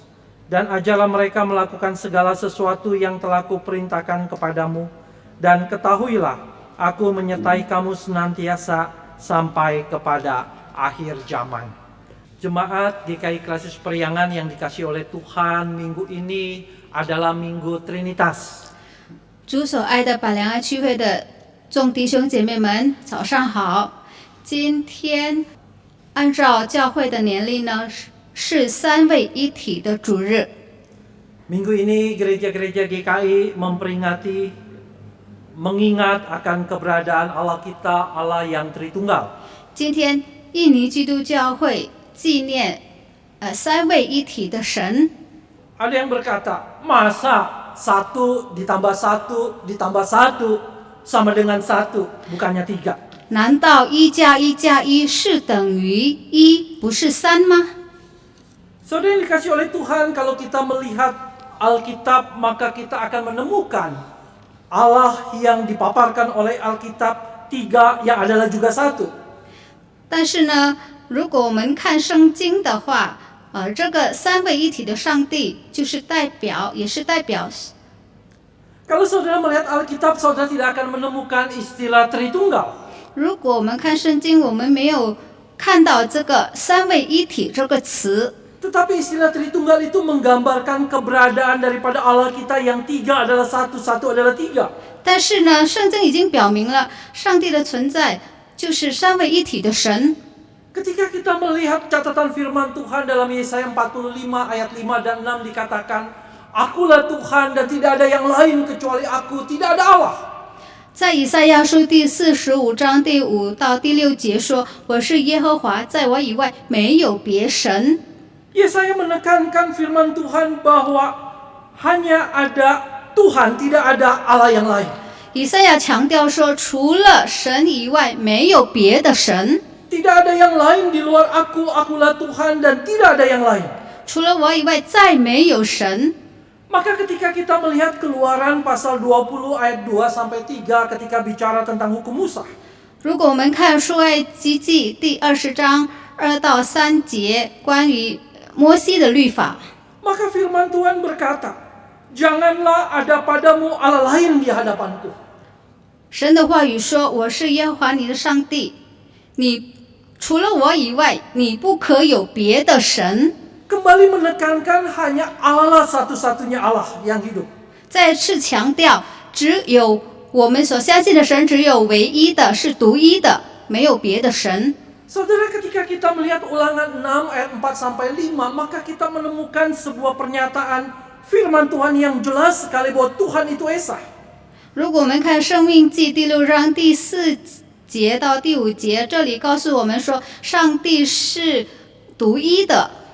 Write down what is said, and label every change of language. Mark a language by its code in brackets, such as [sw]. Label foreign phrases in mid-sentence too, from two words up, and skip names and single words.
[id] Dan ajarlah mereka melakukan segala sesuatu yang telah kuperintahkan kepadamu. Dan ketahuilah, aku menyertai kamu senantiasa sampai kepada akhir zaman." Jemaat GKI Klasis Priangan yang dikasih oleh Tuhan, minggu ini adalah Minggu Trinitas. [zh] 主所爱的百良爱区会的众弟兄姐妹们，早上好！今天按照教会的年历呢，是三位一体的主日。 [id] Minggu ini gereja-gereja GKI memperingati, mengingat akan keberadaan Allah kita, Allah yang Tritunggal. [zh] 今天印尼基督教会纪念三位一体的神。 [id] Ada yang berkata, masa satu ditambah satu ditambah satu sama dengan 1, bukannya 3? [zh] 难道1+1+1是等于1，不是3吗？ [id] Saudara yang dikasih oleh Tuhan, kalau kita melihat Alkitab, maka kita akan menemukan Allah yang dipaparkan oleh Alkitab 3 yang adalah juga 1. [zh] 但是呢，如果我们看圣经的话，这个三位一体的上帝就是也是代表。 [id] Kalau saudara melihat Alkitab, saudara tidak akan menemukan istilah Tritunggal. [zh] 如果我们看圣经，我们没有看到这个三位一体这个词。 [id] Tetapi istilah Tritunggal itu menggambarkan keberadaan daripada Allah kita yang 3 adalah 1, 1 adalah 3. [zh] 但是呢，圣经已经表明了上帝的存在就是三位一体的神。 [id] Ketika kita melihat catatan firman Tuhan dalam Yesaya 45 ayat 5 dan 6 dikatakan, Akulah Tuhan dan tidak ada yang lain kecuali aku, tidak ada Allah. [zh] 在以赛亚书第45章第5到第6节说：“我是耶和华，在我以外没有别神。” [id] Yesaya menekankan firman Tuhan bahwa hanya ada Tuhan, tidak ada Allah yang lain. [zh] 以赛亚强调说，除了神以外，没有别的神。 [id] Tidak ada yang lain di luar aku, akulah Tuhan dan tidak ada yang lain. [zh] 除了我以外，再没有神。 [id] Maka ketika kita melihat Keluaran pasal 20 ayat 2 sampai 3 ketika bicara tentang hukum Musa. [zh] 如果我们看出埃及记第20章2到3节关于摩西的律法， [id] Maka firman Tuhan berkata, Janganlah ada padamu Allah lain di hadapanku. [zh] 神的话语说：“我是耶和华你的上帝，你除了我以外，你不可有别的神。” [id] Kembali menekankan hanya Allah lah satu-satunya Allah yang hidup. [zh] 再次强调，只有我们所相信的神，只有唯一的，是独一的，没有别的神。 [id] Saudara, ketika kita melihat Ulangan 6 ayat 4 sampai 5, maka kita menemukan sebuah pernyataan firman Tuhan yang jelas sekali bahwa Tuhan itu Esa. [zh] 如果我们看《生命记》第6章第4节到第5节，这里告诉我们说，上帝是独一的。